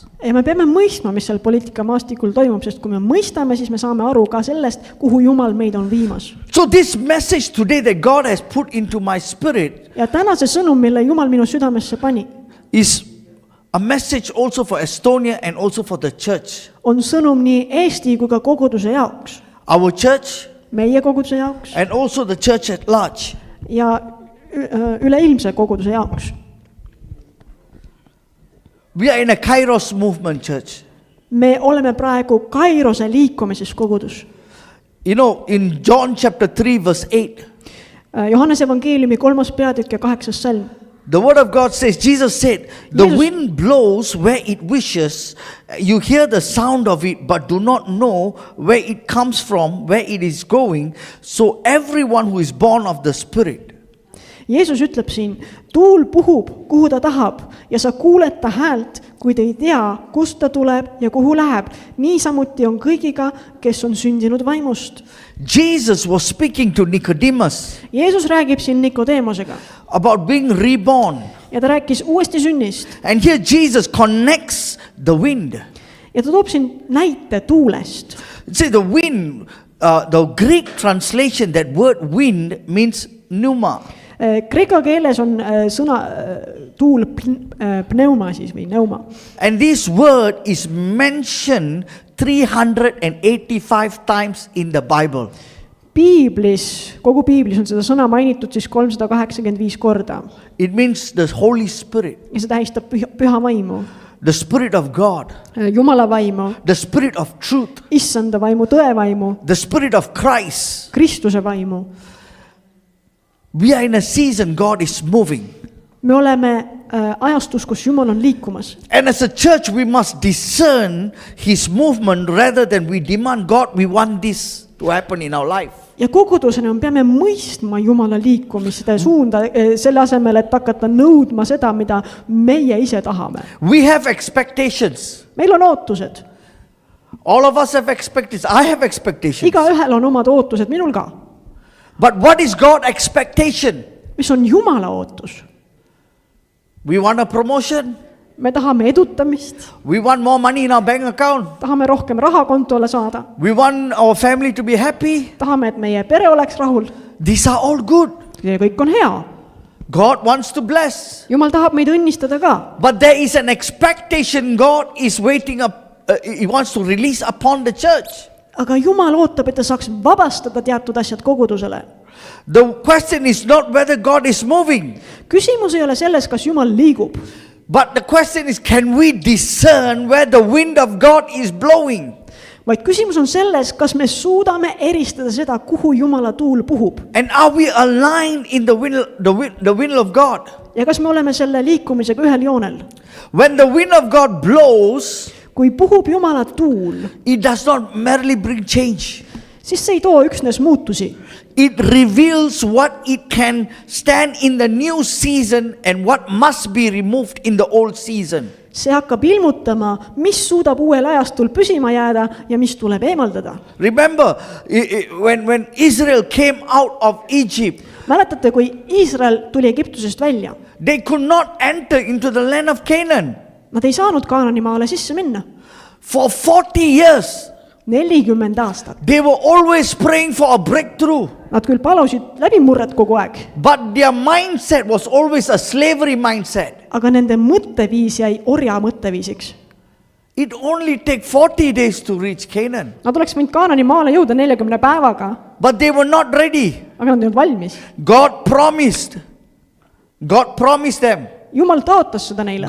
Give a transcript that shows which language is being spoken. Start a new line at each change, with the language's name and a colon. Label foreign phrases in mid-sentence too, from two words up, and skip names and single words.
Estonian: ja me peame mõistma, mis seal poliitikamaastikul toimub, sest kui me mõistame, siis me saame aru ka sellest, kuhu Jumal meid on viimas.
English: So this message today that God has put into my spirit
Estonian: ja täna see sõnum, mille Jumal minu südamesse pani,
English: is a message also for Estonia and also for the church.
Estonian: on sõnum nii Eesti kui ka koguduse jaoks,
English: Our church
Estonian: meie koguduse jaoks
English: and also the church at large.
Estonian: ja üleilmse koguduse jaoks.
English: We are in a Kairos movement, church.
Estonian: me oleme praegu Kairose liikumises kogudus.
English: You know, in John chapter 3 verse 8,
Estonian: Johannese evangeeliumi 3. peatükk ja 8. salm.
English: the word of God says, Jesus said, the Jesus- wind blows where it wishes, you hear the sound of it, but do not know where it comes from, where it is going. So everyone who is born of the Spirit.
Estonian: Jeesus ütleb siin, tuul puhub, kuhu ta tahab ja sa kuuled ta häält, kuid ei tea, kust ta tuleb ja kuhu läheb. Niisamuti on kõigiga, kes on sündinud vaimust.
English: Jesus was speaking to Nicodemus
Estonian: Jeesus räägib siin Nikodeemosega
English: about being reborn.
Estonian: ja ta rääkis uuesti sünnist
English: And here Jesus connects the wind.
Estonian: ja ta toob siin näite tuulest.
English: See, the wind, the Greek translation, that word wind means pneuma.
Estonian: Kreeka keeles on sõna tuul pneuma siis või neuma.
English: And this word is mentioned 385 times in the Bible.
Estonian: Piiblis, kogu Piiblis on seda sõna mainitud siis 385 korda
English: It means the Holy Spirit,
Estonian: ja see tähistab püha vaimu,
English: the Spirit of God,
Estonian: Jumala vaimu,
English: the Spirit of truth,
Estonian: issanda vaimu, tõe vaimu,
English: the Spirit of Christ.
Estonian: Kristuse vaimu.
English: We are in a season God is moving.
Estonian: me oleme ajastus, kus Jumal on liikumas.
English: And as a church, we must discern His movement rather than we demand, God, we want this to happen in our life.
Estonian: ja kogudusena me peame mõistma Jumala liikumist ja suunda selle asemel, et hakata nõudma seda, mida meie ise tahame.
English: We have expectations.
Estonian: meil on ootused.
English: All of us have expectations. I have expectations.
Estonian: igaühel on omad ootused, minul ka.
English: But what is God's expectation?
Estonian: mis on Jumala ootus?
English: We want a promotion.
Estonian: me tahame edutamist,
English: We want more money in our bank account.
Estonian: tahame rohkem raha kontole saada,
English: We want our family to be happy.
Estonian: tahame, et meie pere oleks rahul.
English: These are all good.
Estonian: see kõik on hea.
English: God wants to bless.
Estonian: Jumal tahab meid õnnistada ka.
English: But there is an expectation God is waiting up. He wants to release upon the church.
Estonian: aga Jumal ootab, et ta saaks vabastada teatud asjad kogudusele.
English: The question is not whether God is moving,
Estonian: küsimus ei ole selles, kas Jumal liigub,
English: but the question is, can we discern where the wind of God is blowing?
Estonian: vaid küsimus on selles, kas me suudame eristada seda, kuhu Jumala tuul puhub
English: And are we aligned in the will of God?
Estonian: ja kas me oleme selle liikumisega ühel joonel.
English: When the wind of God blows,
Estonian: kui puhub Jumala tuul,
English: it does not merely bring change.
Estonian: siis see ei too üksnes muutusi.
English: It reveals what it can stand in the new season and what must be removed in the old season.
Estonian: see hakkab ilmutama, mis suudab uuel ajastul püsima jääda ja mis tuleb eemaldada.
English: Remember, when Israel came out of Egypt,
Estonian: mäletate, kui Iisrael tuli Egiptusest välja,
English: they could not enter into the land of Canaan.
Estonian: nad ei saanud Kaanani maale sisse minna.
English: For 40 years,
Estonian: 40 aastat.
English: they were always praying for a breakthrough.
Estonian: Nad küll palusid läbimurret kogu aeg,
English: But their mindset was always a slavery mindset.
Estonian: aga nende mõtteviis jäi orja mõtteviisiks.
English: It only take 40 days to reach Canaan.
Estonian: Nad oleks võinud Kaanani maale jõuda 40 päevaga,
English: But they were not ready.
Estonian: aga nad ei olnud valmis.
English: God promised them.
Estonian: Jumal taotas seda neile.